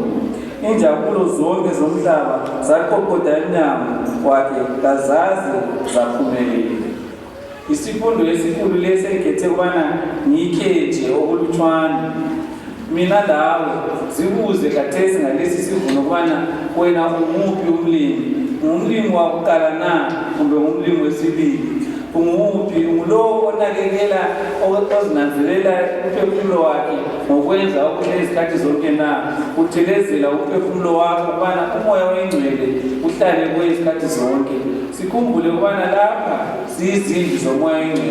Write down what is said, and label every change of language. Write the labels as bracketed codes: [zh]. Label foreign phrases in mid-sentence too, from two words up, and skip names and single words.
[nd] Injabulo zonke zomhlaba zaqoqoda emnyango wakhe, kazazi zaphumelela. Isifundo esikhulu lesi engikhethe ukubana ngiyikhethe okulutshwane. Mina lawe zibuze khathesi ngalesi sivuno ukubana wena umuphi umlimi. Umlimi wakuqala na kumbe umlimi wesibili? Umuphi? Ngulowo onakekela, ozinanzelela umphefumulo wakhe ngokwenza okuhle izikhathi zonke na? Uthelezela umphefumulo wakho ukubana umoya wengcwele uhlale kuye izikhathi zonke. Sikhumbule ukubana lapha siyizindlu zomoya wengcwele.